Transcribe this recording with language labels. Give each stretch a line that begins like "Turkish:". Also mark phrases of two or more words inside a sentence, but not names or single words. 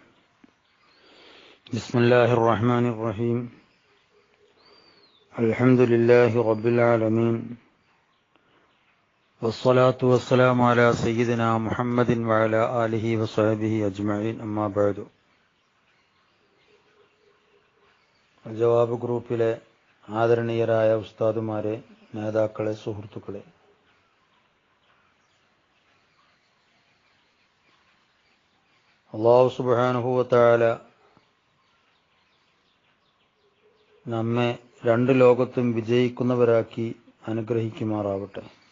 Arabic: بسم الله الرحمن الرحيم. الحمد لله رب العالمين، والصلاة والسلام على سيدنا محمد وعلى آله وصحبه أجمعين. أما بعد.
Malayalam: ജവാബ് ഗ്രൂപ്പിലെ ആദരണീയരായ ഉസ്താദുമാരെ, നേതാക്കളെ, സുഹൃത്തുക്കളെ,
Arabic: الله سبحانه وتعالى
Malayalam: നമ്മെ രണ്ട് ലോകത്തും വിജയിക്കുന്നവരാക്കി അനുഗ്രഹിക്കുമാറാവട്ടെ.